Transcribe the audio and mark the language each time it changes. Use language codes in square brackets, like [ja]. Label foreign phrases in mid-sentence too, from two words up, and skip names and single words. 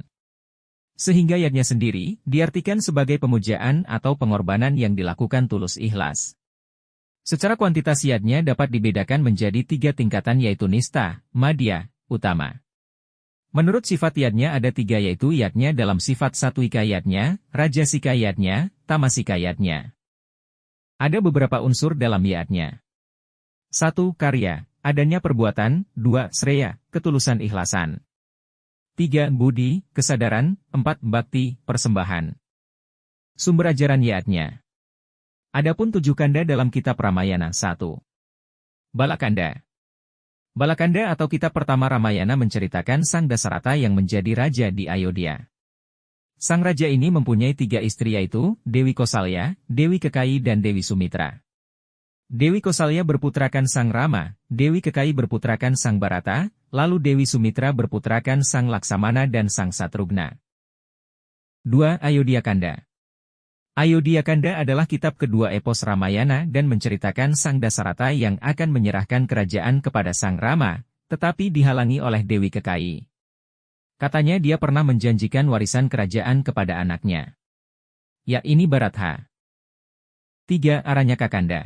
[id] Sehingga yadnya sendiri, diartikan sebagai pemujaan atau pengorbanan yang dilakukan tulus ikhlas. Secara kuantitas yadnya dapat dibedakan menjadi 3 tingkatan yaitu nista, madya, utama. Menurut sifat yadnya ada 3 yaitu yadnya dalam sifat satwika yadnya, rajasika yadnya, tamasika yadnya. Ada beberapa unsur dalam yadnya. 1. Karya, adanya perbuatan. 2. Sreya, ketulusan ikhlasan. 3. Budi, kesadaran. 4. Bakti, persembahan. Sumber ajaran yadnya. Adapun 7 kanda dalam kitab Ramayana. 1. Balakanda. Balakanda atau kitab pertama Ramayana menceritakan Sang Dasarata yang menjadi raja di Ayodhya. Sang raja ini mempunyai 3 istri yaitu Dewi Kosalya, Dewi Kekayi dan Dewi Sumitra. Dewi Kosalya berputrakan Sang Rama, Dewi Kekayi berputrakan Sang Bharata, lalu Dewi Sumitra berputrakan Sang Laksamana dan Sang Satrugna. 2. Ayodhya Kanda. Ayodhya Kanda adalah kitab kedua epos Ramayana dan menceritakan Sang Dasarata yang akan menyerahkan kerajaan kepada Sang Rama, tetapi dihalangi oleh Dewi Kekayi. Katanya dia pernah menjanjikan warisan kerajaan kepada anaknya. Yakni Bharatha. 3. Aranyaka Kanda.